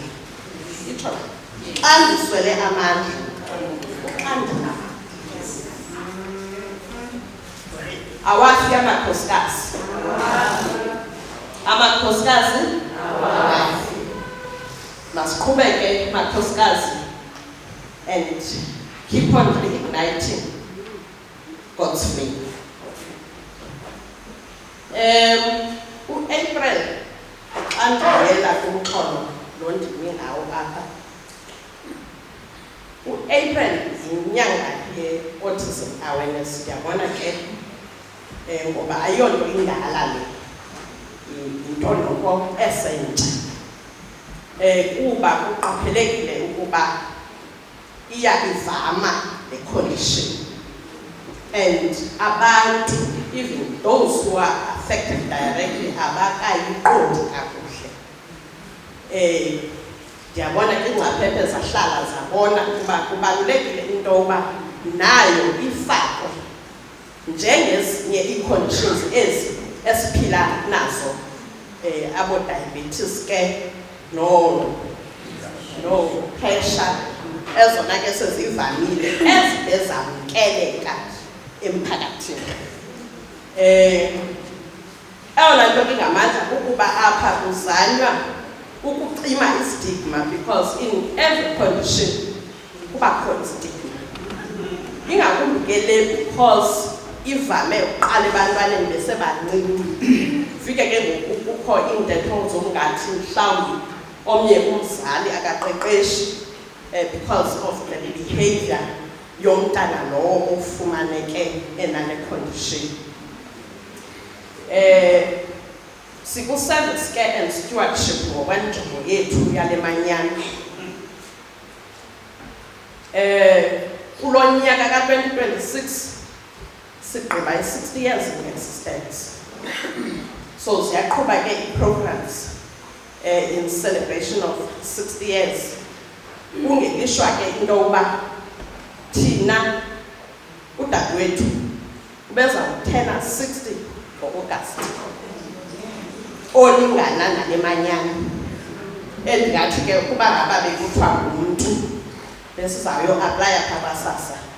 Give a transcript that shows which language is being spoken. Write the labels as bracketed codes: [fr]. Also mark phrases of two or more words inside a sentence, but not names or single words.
[xh] Itsho xa ndiswele amandla kuxa ndinamandla. Awafi amakhosikazi, amakhosikazi awafi. Masiqhubeke makhosikazi [en] and keep on reigniting God's faith. [xh] U-April xa ndivela kumxholo lo ndime ngawo apha, u-April yinyanga ye- [en] autism awareness. [xh] Ndiyabona ke ngoba ayonto indala le, yinto noko esentsha, kuba kuqaphelekile ukuba iyayivama le [en] condition and [xh] abantu, [en] even those who are affected directly, [xh] abakayiqondi kakuhle. Ndiyabona ke ingcaphephe zahlala zabona ukuba kubalulekile into yoba nayo ifakwe njengezinye ii-conditions ezi esiphila nazo, abo-diabetes ke no-pressure, ezona ke sezivamile ezibe zamkeleka emphakathini. Eyona nto ingamandla ukuba apha kuzanywa ukucima istigma, [en] because in every condition [xh] kuba khona istigma. Ingakumbi ke le because ivame uqala ebantwaneni besebancinci, fike ke ngoku kukho iintetho zomngathi mhlawumbi omnye umzali akaqeqeshi [en] because of the behavior [xh] yomntana lowo ofumaneke enale condition. Siku- [en] service care and stewardship [xh] ngokwenjongo yethu yale manyana. Kulo nyaka ka-2026 sigqiba i-60 [en] years in existence. [xh] So siyaqhuba ke ii- [en] programs in celebration of 60 years. [xh] Kungelishwa ke into yoba thina udadewethu ubezawuthena 60 ngo-August, olingana nale manyana. Endingathi ke ukuba ngaba bekuthiwa ngumntu besizawuyo-aplaya phaa kwaSASSA.